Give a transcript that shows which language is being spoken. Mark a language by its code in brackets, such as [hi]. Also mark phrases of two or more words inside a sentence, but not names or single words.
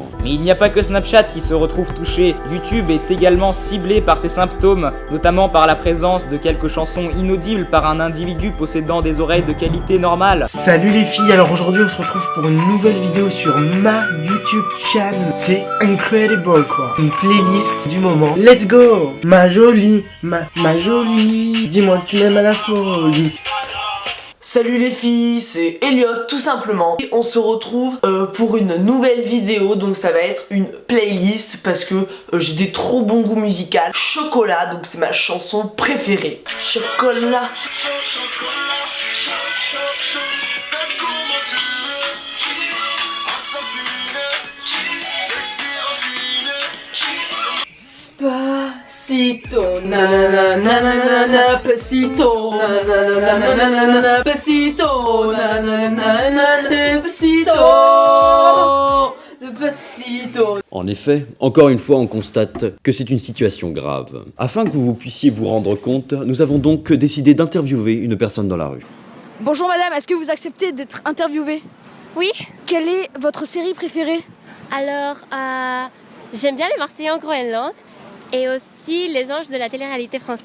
[fr] Mais il n'y a pas que Snapchat qui se retrouve touché. YouTube est également ciblé par ces symptômes, notamment par la présence de quelques chansons inaudibles par un individu possédant des oreilles de qualité normale. Salut les filles, alors aujourd'hui on se retrouve pour une nouvelle vidéo sur ma [en] YouTube channel. [fr] C'est incredible quoi, une playlist du moment. [en] Let's go. [fr] Ma jolie, ma jolie, dis-moi que tu m'aimes à la folie. Salut les filles, c'est Elliot tout simplement. Et on se retrouve pour une nouvelle vidéo, donc ça va être une playlist parce que j'ai des trop bons goûts musicaux. Chocolat, donc c'est ma chanson préférée. Chocolat. Pasito, nanana, nanana, pasito, nanana, nanana, pasito, nanana, pasito, pasito. En effet, encore une fois, on constate que c'est une situation grave. Afin que vous puissiez vous rendre compte, nous avons donc décidé d'interviewer une personne dans la rue. Bonjour madame, est-ce que vous acceptez d'être interviewée? Oui. Quelle est votre série préférée? Alors, j'aime bien les Marseillais en Groenland et aussi les anges de la télé-réalité française.